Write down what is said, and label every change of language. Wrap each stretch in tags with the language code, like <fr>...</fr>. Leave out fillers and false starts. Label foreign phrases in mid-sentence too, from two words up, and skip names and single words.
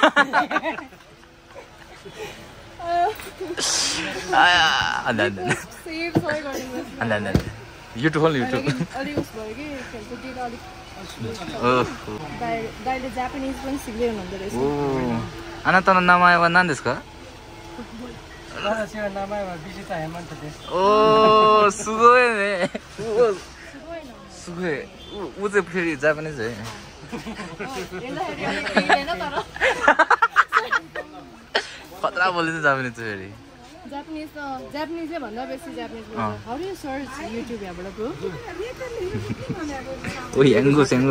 <ne>युट्युब अलिक उस भयो कि खेलकुदतिर अलिक दाइले जापानिज पनि सिक्दै हुनुहुँदो रहेछ।</ne> <ja>आनाता の名前は何ですか? 私は名前はビジタヘマントです。おー、すごいね。すごい。</ja> <ne>ऊ चाहिँ फेरि जापानिज है। खतरा बोल्दैछ जापानिज चाहिँ फेरि। जापानिजले भन्दा बेसी जापानिज बोल्छ</ne> <en>how do you search YouTube</en> <ne>यहाँबाट ब्रो ओ याङ्गो स्याङ्गो</ne>